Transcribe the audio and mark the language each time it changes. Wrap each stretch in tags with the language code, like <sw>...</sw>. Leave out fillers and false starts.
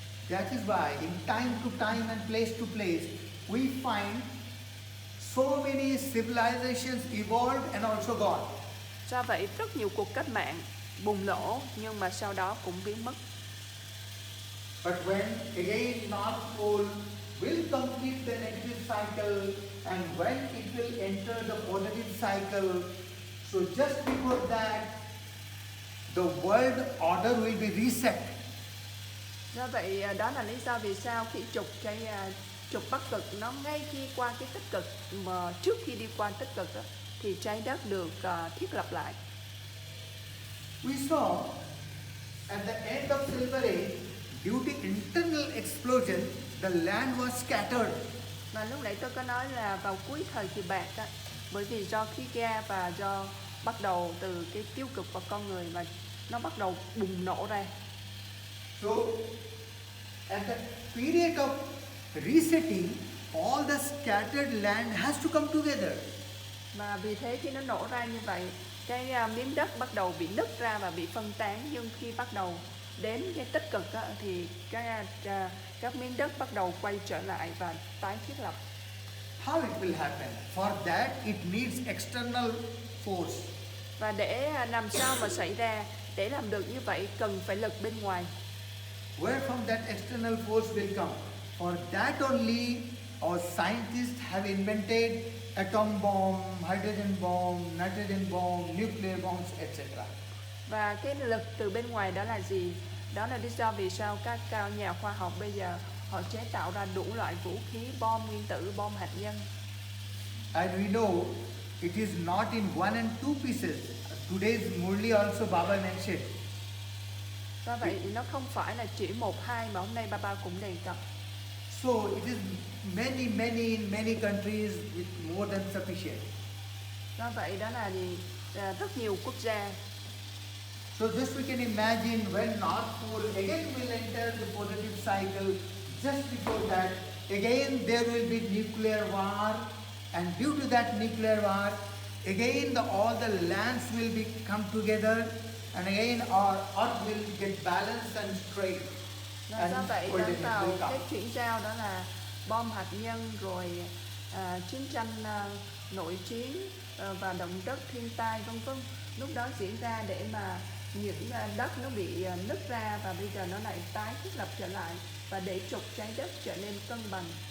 <en>That is why in time to time and place to place we find so many civilizations evolved and also gone.</en> <vi>Do vậy rất nhiều cuộc cách mạng bùng nổ nhưng mà sau đó cũng biến mất.</vi> <en>But when again North Pole will complete the negative cycle and when it will enter the positive cycle, so just before that the world order will be reset.</en> <vi>Do vậy đó là lý do vì sao khi trục bắc cực nó ngay khi qua cái tích cực, mà trước khi đi qua tích cực đó, thì trái đất được thiết lập lại.</vi> <en>We saw at the end of Silver Age, due to internal explosion, the land was scattered.</en> <vi>Và lúc nãy tôi có nói là vào cuối thời kỳ bạc đó, bởi vì do khí ga và do bắt đầu từ cái tiêu cực vào con người mà nó bắt đầu bùng nổ ra.</vi> <en>So, at the period of resetting, all the scattered land has to come together.</en> <vi>Và vì thế khi nó nổ ra như vậy, cái miếng đất bắt đầu bị nứt ra và bị phân tán. Nhưng khi bắt đầu đến cái tích cực đó, thì các miếng đất bắt đầu quay trở lại và tái thiết lập.</vi> <en>How it will happen? For that, it needs external force.</en> <vi>Và để làm sao mà xảy ra, để làm được như vậy cần phải lực bên ngoài.</vi> <en>Where from that external force will come? For that only, our scientists have invented atom bomb, hydrogen bomb, nitrogen bomb, nuclear bombs, etc.</en> <vi>Và cái lực từ bên ngoài đó là gì? Đó là lý do vì sao các nhà khoa học bây giờ họ chế tạo ra đủ loại vũ khí, bom nguyên tử, bom hạt nhân.</vi> <en>And we know it is not in one and two pieces. Today's Murli also Baba mentioned.</en> <vi>Do vậy nó không phải là chỉ 1, 2 mà hôm nay Baba cũng đề cập.</vi> <en>So it is many in many countries with more than sufficient.</en> <vi>Do vậy đó là rất nhiều quốc gia.</vi> <en>So this we can imagine when North Pole again will enter the positive cycle. Just before that, again there will be nuclear war, and due to that nuclear war, again all the lands will come together, and again our earth will get balanced and straight.</en> <vi>Và do vậy đến vào cái chuyển giao đó là bom hạt nhân, rồi chiến tranh, nội chiến và động đất, thiên tai vân vân. Lúc đó diễn ra để mà những đất nó bị nứt ra và bây giờ nó lại tái thiết lập trở lại và để trục trái đất trở nên cân bằng.</vi>